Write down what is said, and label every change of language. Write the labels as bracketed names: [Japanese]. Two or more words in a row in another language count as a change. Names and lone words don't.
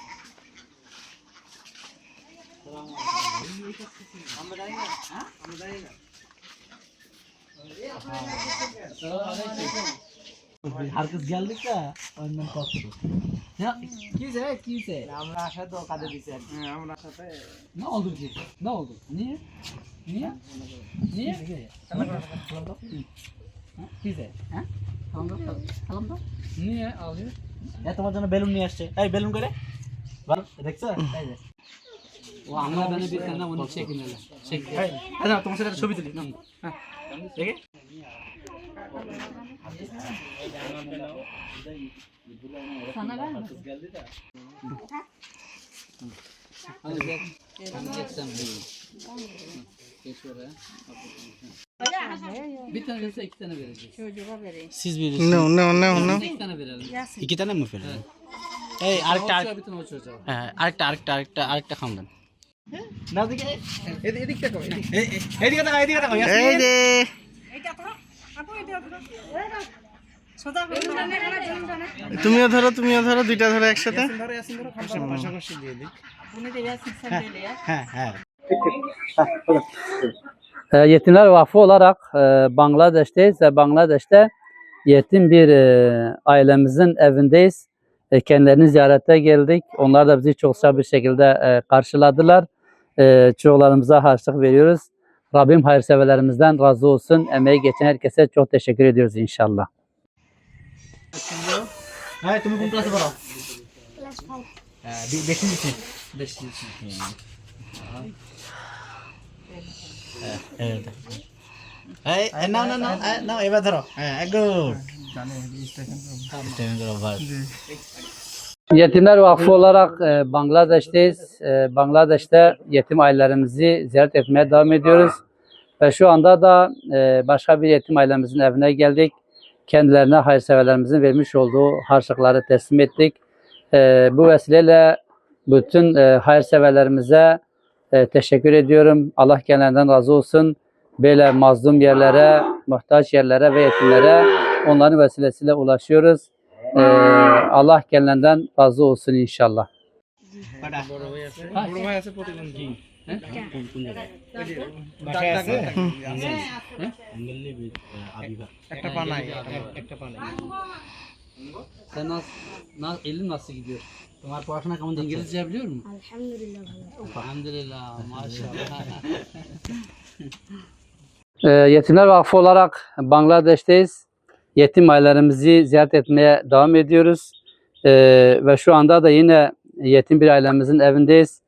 [Turkish] Herkes geldik de ondan korktuk. Ya kimse. [Bangla] আমরা আসাতে ও কাজে দিছে আমরা আসাতে [Turkish] Ne oldu ki? Ne oldu? Niye? Niye? Niye? Kimse? Ha? Tamam da. Niye alıyor? Ya [Bangla] তোমার জন্য বেলুন নিয়ে আসছে। এই বেলুন করে? বল দেখছো? এই যে। ও আমরা [Turkish] beni bir tane onu çekin hele. Çek. [Bangla] হ্যাঁ তোমার সাথে ছবি তুলি না হ্যাঁ দেখে [Turkish] Sana ver mi? Hadi gel. Hadi gel sen böyle. Geç oraya. Bir tane verirse iki tane vereceğiz. Çocuğa vereyim. Siz bilirsiniz. No. İki tane verelim. Yasin. 2 tane mi verelim? Evet. [Bangla] এই [Turkish] O [Bangla] আরেকটা [Turkish] çocuğa bir tane o çocuğa. [Bangla] আরেকটা খাম দেন। না দিকে এদিকটা কো এদিকে দেখো এই যে এটা তো আপু এটা তো সোজা করে তুমিও ধরো দুইটা ধরো একসাথে। ধরো ইয়াসিন ধরো পাশাপাশি দিয়ে দিই [Turkish] আপনি de Yasin sen böyle ya. [Bangla] হ্যাঁ [Turkish] Yetimler Vakfı olarak Bangladeş'teyiz ve Bangladeş'te yetim bir ailemizin evindeyiz. Kendilerini ziyarete geldik. Onlar da bizi çok sıcak bir şekilde karşıladılar. Çocuklarımıza harçlık veriyoruz. Rabbim hayırseverlerimizden razı olsun. Emeği geçen herkese çok teşekkür ediyoruz inşallah. [Bangla] হ্যাঁ তুমি কোন ক্লাসে পড়ো Class 5. বেশি দিচ্ছি [Turkish] evet. [Bangla] এই নাও এবার ধরো হ্যাঁ গুড [Turkish] Yetimler Vakfı olarak Bangladeş'teyiz. Bangladeş'te yetim ailelerimizi ziyaret etmeye devam ediyoruz. Ve şu anda da başka bir yetim ailemizin evine geldik. Kendilerine hayırseverlerimizin vermiş olduğu harçlıkları teslim ettik. Bu vesileyle bütün hayırseverlerimize teşekkür ediyorum. Allah kendilerinden razı olsun. Böyle mazlum yerlere, muhtaç yerlere ve yetimlere onların vesilesiyle ulaşıyoruz. Allah kendilerinden razı olsun inşallah. [Bangla] বড় ভাই আছে প্রতিবন্ধী বাসায় আছে একটা পা নাই একটা পা নাই [Turkish] Sen elin nasıl gidiyor? [Bangla] তোমার পড়াশোনা কেমন যাচ্ছে? [Turkish] İngilizce biliyor musun? Elhamdülillah. Elhamdülillah, maşallah. Yetimler Vakfı olarak Bangladeş'teyiz. Yetim ailelerimizi ziyaret etmeye devam ediyoruz. Ve şu anda da yine yetim bir ailemizin evindeyiz.